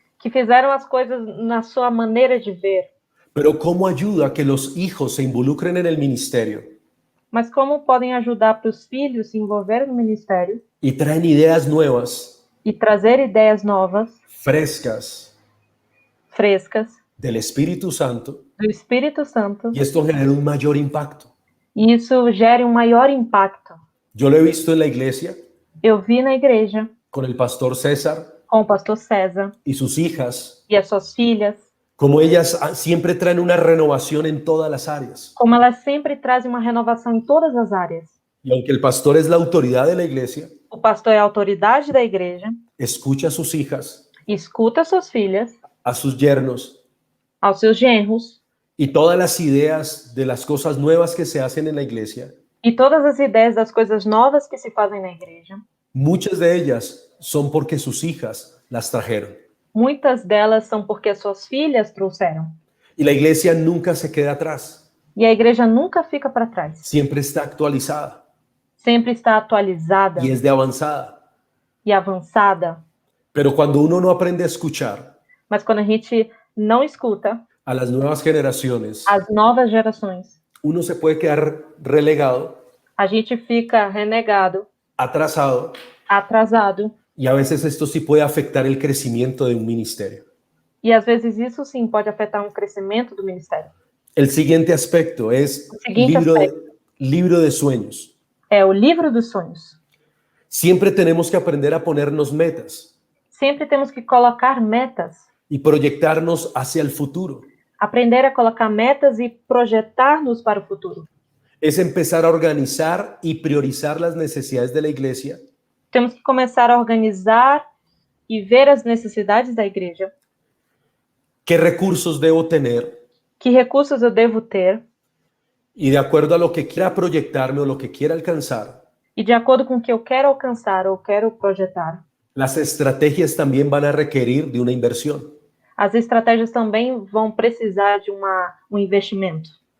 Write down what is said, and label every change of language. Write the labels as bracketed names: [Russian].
[Portuguese] que fizeram as coisas na sua maneira de ver. [Spanish] pero ¿cómo ayuda a que los hijos se involucren en el ministerio [Portuguese] Mas como podem ajudar para os filhos se envolverem no ministério [Spanish] y traen ideas nuevas, [Portuguese] e trazer ideias novas, [Spanish] frescas, [Portuguese] frescas, [Spanish] del Espíritu Santo, [Portuguese] do Espírito Santo, [Spanish] y esto genera un mayor impacto? [Portuguese] e isso gere um maior impacto. [Spanish] Yo lo he visto en la iglesia, [Portuguese] Eu vi na igreja, [Spanish] con el pastor César [Portuguese] com o pastor César [Spanish] y sus hijas, [Portuguese] e as suas filhas, [Spanish] como ellas siempre traen una renovación en todas las áreas. [Portuguese] como elas sempre trazem uma renovação em todas as áreas. [Spanish] Y aunque el pastor es la autoridad de la iglesia, [Portuguese] O pastor é a autoridade da igreja, [Spanish] escucha a sus hijas, [Portuguese] escuta as suas filhas, [Spanish] a sus yernos [Portuguese] aos seus genros, [Spanish] y todas las ideas de las cosas nuevas que se hacen en la iglesia. [Portuguese] e todas as ideias das coisas novas que se fazem na igreja. [Spanish] Muchas de ellas son porque sus hijas las trajeron. [Portuguese] Muitas delas são porque as suas filhas trouxeram. [Spanish] Y la iglesia nunca se queda atrás, [Portuguese] E a igreja nunca fica para trás. [Spanish] siempre está actualizada [Portuguese] Sempre está atualizada [Spanish] y es de avanzada. [Portuguese] e avançada. [Spanish] Pero cuando uno no aprende a escuchar [Portuguese] Mas quando a gente não escuta [Spanish] a las nuevas generaciones, [Portuguese] as novas gerações, [Spanish] uno se puede quedar relegado, [Portuguese] a gente fica renegado, [Spanish] atrasado, [Portuguese] atrasado. [Spanish] y a veces esto sí puede afectar el crecimiento de un ministerio. [Portuguese] E às vezes isso sim pode afetar um crescimento do ministério. [Spanish] El siguiente aspecto es El siguiente libro de sueños. [Portuguese] É o livro dos sonhos. [Spanish] Siempre tenemos que aprender a ponernos metas [Portuguese] Sempre temos que colocar metas, [Spanish] y proyectarnos hacia el futuro. [Portuguese] aprender a colocar metas e projetar-nos para o futuro. [Spanish] Es empezar a organizar y priorizar las necesidades de la iglesia [Portuguese] Temos que começar a organizar e ver as necessidades da igreja. [Spanish] qué recursos debo tener [Portuguese] Que recursos eu devo ter [Spanish] y de acuerdo a lo que quiera proyectarme o lo que quiera alcanzar, [Portuguese] e de acordo com o que eu quero alcançar ou quero projetar. [Spanish] las estrategias también van a requerir de una inversión. [Portuguese] As estratégias também vão precisar de um investimento.